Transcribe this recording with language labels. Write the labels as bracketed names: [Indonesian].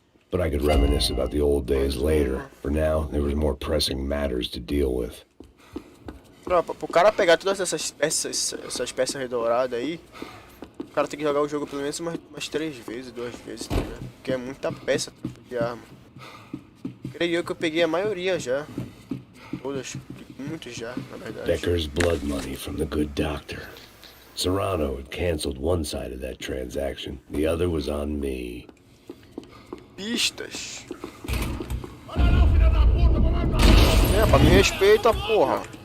[English] But I could reminisce about the old days later. For now, there was more pressing matters to deal with. [Portuguese] Tropa, pro cara pegar todas essas peças redouradas aí, o cara tem que jogar o jogo pelo menos umas 3 vezes, 2 vezes, tá ligado? Porque é muita peça de arma. Creio eu que eu peguei a maioria já. Todas, muitos já, na verdade. [English] Becker's blood money from the good doctor. Zerando had canceled one side of that transaction. The other was on me. [Portuguese] Pistas. É, pra me respeita, porra.